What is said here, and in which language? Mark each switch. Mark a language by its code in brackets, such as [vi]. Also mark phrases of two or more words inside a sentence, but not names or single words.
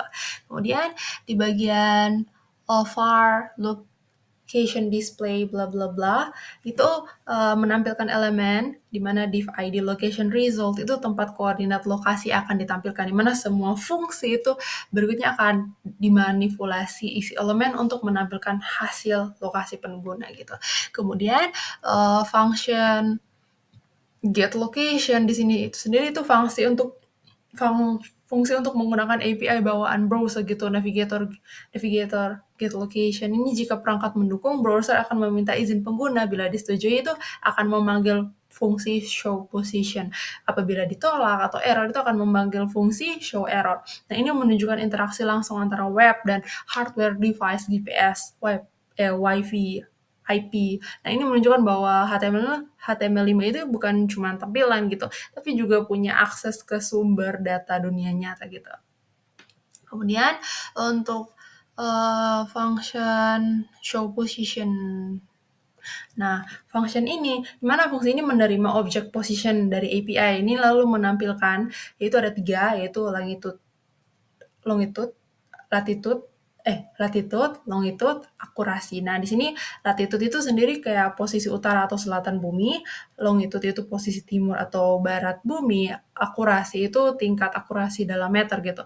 [id] Kemudian di bagian [en] var location display [id] bla bla bla itu menampilkan elemen di mana [en] div id location result [id] itu tempat koordinat lokasi akan ditampilkan, di mana semua fungsi itu berikutnya akan dimanipulasi isi elemen untuk menampilkan hasil lokasi pengguna gitu. Kemudian [en] function get location [id] di sini itu sendiri itu fungsi untuk menggunakan API bawaan browser gitu, [en] navigator get location. [id] Ini jika perangkat mendukung, browser akan meminta izin pengguna. Bila disetujui itu akan memanggil fungsi [en] show position. [id] Apabila ditolak atau error itu akan memanggil fungsi [en] show error. [id] Nah, ini menunjukkan interaksi langsung antara web dan [en] hardware device GPS, Wi-Fi, IP. [id] Nah, ini menunjukkan bahwa HTML5 itu bukan cuma tampilan gitu, tapi juga punya akses ke sumber data dunia nyata gitu. Kemudian untuk [en] function show position. [id] Nah, function ini, di mana fungsi ini menerima objek position dari API ini lalu menampilkan, yaitu ada 3, yaitu [en] longitude, latitude, longitude, [id] akurasi. Nah, di sini latitude itu sendiri kayak posisi utara atau selatan bumi, longitude itu posisi timur atau barat bumi, akurasi itu tingkat akurasi dalam meter gitu.